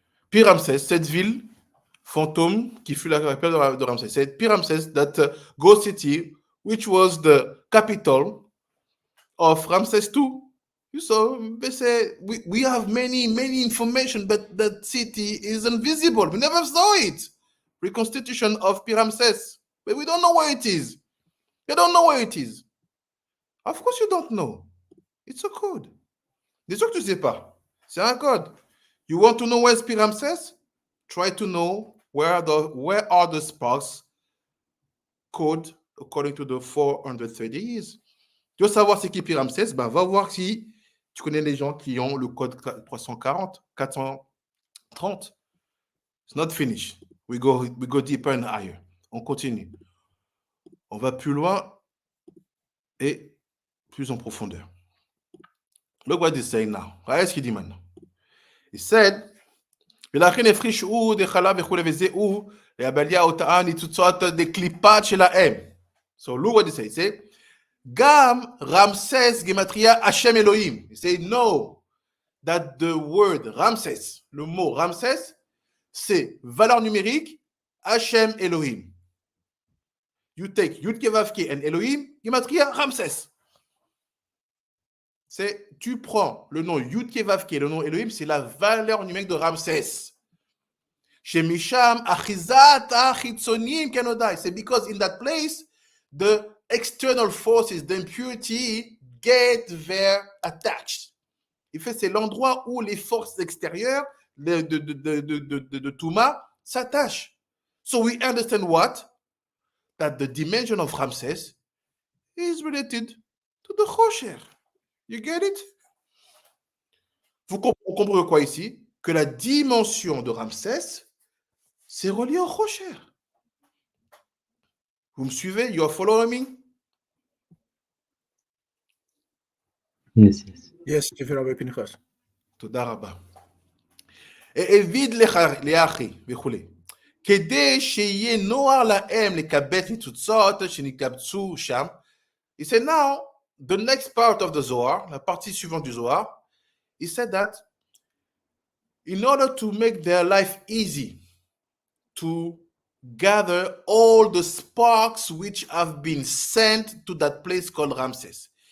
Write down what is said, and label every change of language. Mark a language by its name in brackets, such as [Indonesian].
[French] Pi-Ramses, cette ville fantôme qui fut la capitale de Ramsès. [English] C'est Pi-Ramses, that ghost city, which was the capital of Ramses II. So they say we have many information, but that city is invisible. We never saw it. Reconstitution of Pi-Ramses, but we don't know where it is. You don't know where it is. Of course you don't know. It's a code. [French] C'est sûr que tu ne sais pas. C'est un code. [English] You want to know where's Pi-Ramses? Try to know where are the sparks code according to the 430 years. [French] Tu veux savoir c'est qui Pi-Ramses? Ben, va voir si tu connais les gens qui ont le code 340, 430. [English] It's not finished. We go deeper and higher. [French] On continue. On va plus loin et plus en profondeur. [English] Look what he's saying now. [French] Regardez ce qu'il dit maintenant. [English] He said, [Hebrew] ולכן הפרישו דחלה וכולי וזהו, והבליה אותן ניצוצות דקליפת שלהם. [English] So look what he says. He said, [Hebrew] גם רמסס גימטריה השם אלוהים. [English] He said, no, that the word Ramses, [French] le mot Ramses, c'est valeur numérique [English] Hashem Elohim. You take Yud Kevavke and Elohim, Gematria Ramses. [French] C'est, tu prends le nom Yud Kevavke, le nom Elohim, c'est la valeur numérique de Ramses. [Hebrew] Chez Misham, Achizat, Achitzonim, Kenodai. [French] C'est [English] because in that place, the external forces, the impurity, get there attached. [French] Il fait, c'est l'endroit où les forces extérieures de Touma s'attachent. [English] So we understand what? That the dimension of Ramses is related to the Chosher. You get it? [French] Vous comprenez quoi ici? Que la dimension de Ramsès, c'est relié au Chosher. Vous me suivez? [English] You are following me? Yes, yes. Yes, Rabbi Pinchas. [Hebrew] תודה רבה. העביד לאחי וכולי. כדי שיהיה נוח להם לקבץ ניצוצות שנקבצו שם. [English] He said now, the next part of the Zohar, [French] la partie suivante du Zohar, [English] he said that in order to make their life easy, to gather all the sparks which have been sent to that place called Ramses.